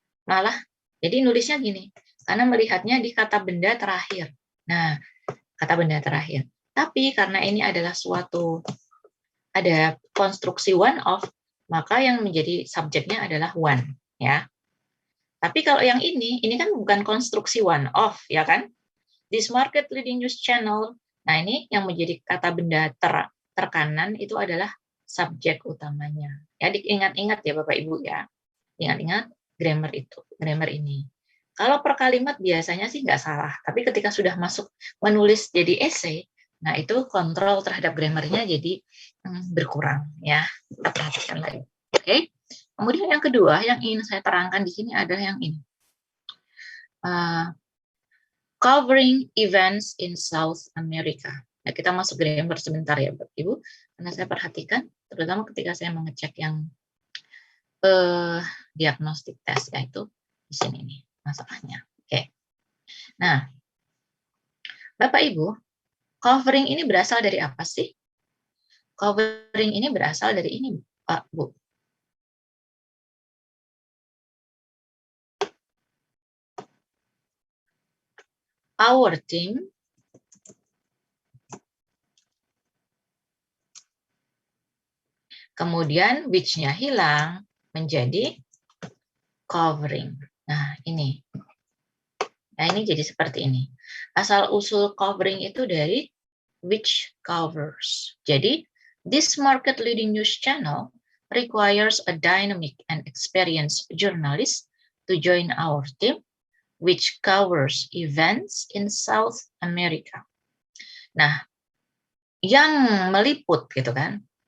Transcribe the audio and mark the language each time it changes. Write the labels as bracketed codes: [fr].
[id] Malah, jadi nulisnya gini, karena melihatnya di kata benda terakhir. Nah, kata benda terakhir. Tapi karena ini adalah ada konstruksi one of, maka yang menjadi subjeknya adalah one, ya. Tapi kalau yang ini kan bukan konstruksi one of, ya kan? [en] This market leading news channel. [id] Nah, ini yang menjadi kata benda terkanan itu adalah subjek utamanya. Ya, diingat-ingat ya Bapak Ibu ya. Ingat-ingat grammar ini. Kalau per kalimat biasanya sih nggak salah, tapi ketika sudah masuk menulis jadi essay, nah itu kontrol terhadap grammarnya jadi berkurang ya. Kita perhatikan lagi. Oke. Kemudian yang kedua yang ingin saya terangkan di sini adalah yang ini. [en] Covering events in South America. [id] Nah, kita masuk grammar sebentar ya Bapak Ibu, karena saya perhatikan, terutama ketika saya mengecek yang diagnostik test, yaitu di sini nih masalahnya. Oke. Nah, Bapak Ibu, covering ini berasal dari apa sih? Covering ini berasal dari ini, Pak Bu. [en] Our team [id] kemudian which-nya hilang menjadi covering. Nah, ini. Nah, ini jadi seperti ini. Asal-usul covering itu dari [en] which covers. [id] Jadi, [en] this market leading news channel requires a dynamic and experienced journalist to join our team which covers events in South America. [id] Nah, yang meliput gitu kan.